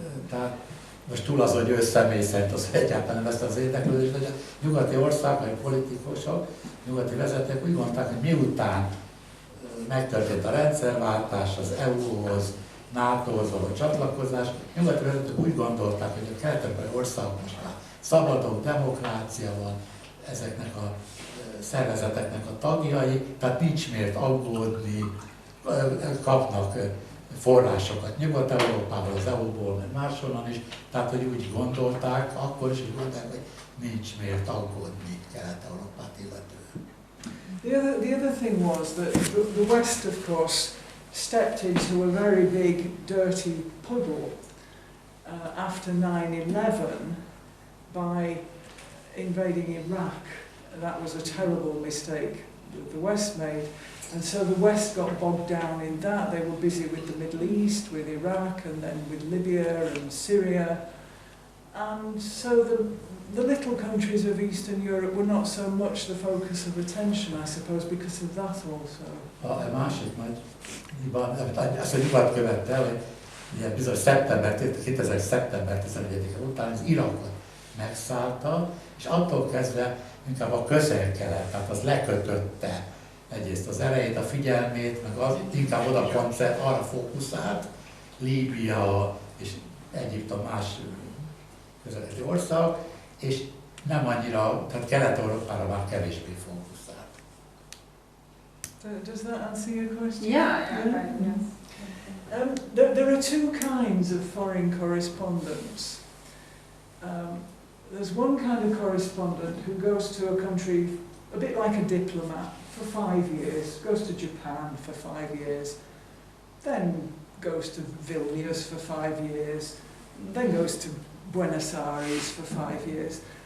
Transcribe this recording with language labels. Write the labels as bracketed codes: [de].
[hu] Tehát most túl az, hogy ő személy szerint az egyáltalán nem ezt az érdeklődést, hogy a nyugati országok, politikusok, nyugati vezetők úgy mondták, hogy miután megtörtént a rendszerváltás, az EU-hoz, NATO-hoz való csatlakozás, nyugati vezetők úgy gondolták, hogy a kelet-európai országok most már szabadok, demokrácia van, ezeknek a szervezeteknek a tagjai, tehát nincs miért aggódni, kapnak forrásokat Nyugat-Európából, az EU-ból, meg máshonnan is, tehát hogy úgy gondolták, akkor is úgy gondolták, hogy nincs miért aggódni Kelet-Európát illetően. [en] The other thing was that the West, of course, stepped into a very big, dirty puddle after 9/11 by invading Iraq. That was a terrible mistake that the West made. And so the West got bogged down in that. They were busy with the Middle East, with Iraq, and then with Libya and Syria. And so the little countries of Eastern Europe were not so much the focus of attention, I suppose, because of that also. [hu] A másik nagy hiba, azt a nyugat követte, hogy ugye bizony szeptember 11-e után az Irakot megszállta, és attól kezdve inkább a közel-kelet, tehát az lekötötte egyrészt az erejét, a figyelmét, meg az inkább oda arra fókuszált, Líbia és Egyiptom más közeleti ország, és nem annyira, tehát Kelet-Európára már kevésbé fókuszált. [en] Does that answer your question? Yeah. Yes. There are two kinds of foreign correspondence. There's one kind of correspondent who goes to a country a bit like a diplomat for 5 years, goes to Japan for 5 years, then goes to Vilnius for 5 years, then goes to Buenos Aires for 5 years.